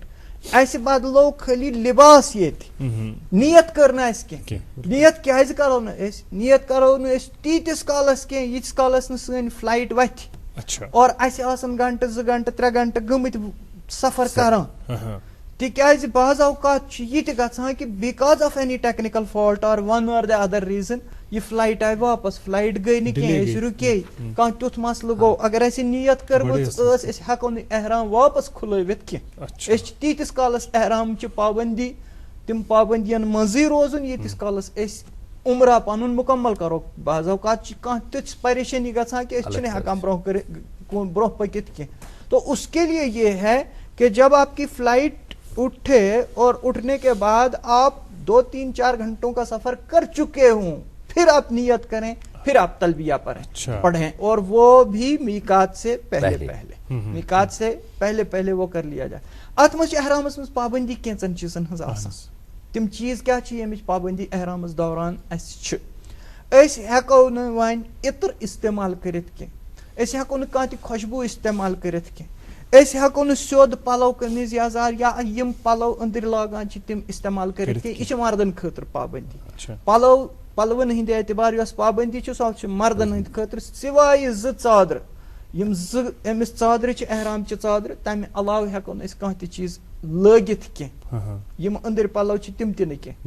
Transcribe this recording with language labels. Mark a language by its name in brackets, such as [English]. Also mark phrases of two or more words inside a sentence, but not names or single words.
[Kashmiri] اسہِ بدلو خٲلی لباس ییٚتہِ نیت کٔر نہٕ اسہِ کینٛہہ نیت کیازِ کرو نہٕ أسۍ نیت کرو نہٕ أسۍ تیٖتِس کالس کینٛہہ ییٖتِس کالس نہٕ سٲنۍ فلایٹ وتھِ اور اسہِ آسن 1 گنٹہٕ 2 گنٹہٕ 3 گنٹہٕ گٔمٕتۍ سفر کران تِکیازِ بعض اوقات چھُ یہِ تہِ گژھان کہِ [English] because of any technical fault or one or the other reason [Kashmiri] یہ فلایٹ آیہِ واپس فلایٹ گٔے نہٕ کینٛہہ أسۍ رُکے کانٛہہ تیُتھ مسلہٕ گوٚو اگر اسہِ نیت کٔرمٕژ ٲس أسۍ ہٮ۪کو نہٕ احرام واپس کھُلٲوِتھ کینٛہہ أسۍ چھِ تیٖتِس کالس احرامچہِ پابندی تِم پابندین منٛزٕے روزُن ییٖتِس کالس أسۍ عمرہ پنُن مُکمل کرو بعض اوقات چھِ کانٛہہ تِژھ پریشٲنی گژھان کہِ أسۍ چھِنہٕ ہٮ۪کان برونٛہہ برو پکت کی. [Urdu] تو اس کے لیے یہ ہے کہ جب آپ کی فلائٹ اٹھے اور اٹھنے کے بعد آپ 2-3-4 گھنٹوں کا سفر کر چکے ہوں, پھر آپ نیت کریں, پھر آپ تلبیہ پڑھیں, اور وہ بھی میقات سے پہلے وہ کر لیا جائے. [Kashmiri] ات مجھ احرامس مز پابندی کینچن چیزن ہز آسان. تم چیز کیا چھ یمچ پابندی احرامس دوران اس ہیکو نہ وان عطر استعمال کرت کی, اس ہیکو نہ کانتی خوشبو استعمال کرت کی, اس ہیکو نہ سیود پلو قمیض یزار یا یم پلو اندر لاگان چھ تم استعمال کرت کی. یہ مردن خاطر پابندی. پلون ہند اعتبار یس پابندی چھ سو مردن ہند خاطر سوائے زٕ ژادر یم امس ژادر چھ احرام چہ ژادر, تمہ علاوہ ہیکو نہ اس کانٛہہ تہ چیز لٲگِتھ کینٛہہ یم أنٛدٕرۍ پلو چھ تم تہ نہ کینٛہہ.